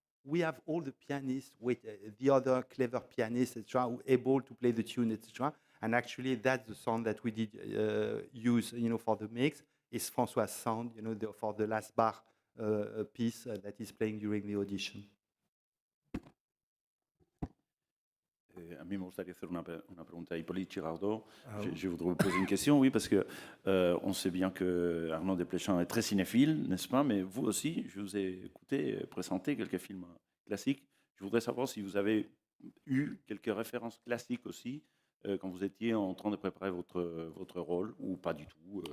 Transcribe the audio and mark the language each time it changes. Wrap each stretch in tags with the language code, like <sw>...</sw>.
<en>we have all the pianists with the other clever pianists, etc., who are able to play the tune, etc. And actually, that's the sound that we did use, for the mix. Is François' sound, for the last bar piece that is playing during the audition.</en> <es>A mí me gustaría hacer una pregunta a Hippolyte Girardot.</es> <fr>Je voudrais vous poser une question, oui, parce que on sait bien que Arnaud Desplechin est très cinéphile, n'est-ce pas? Mais vous aussi, je vous ai écouté présenter quelques films classiques. Je voudrais savoir si vous avez eu quelques références classiques aussi quand vous étiez en train de préparer votre rôle, ou pas du tout.</fr>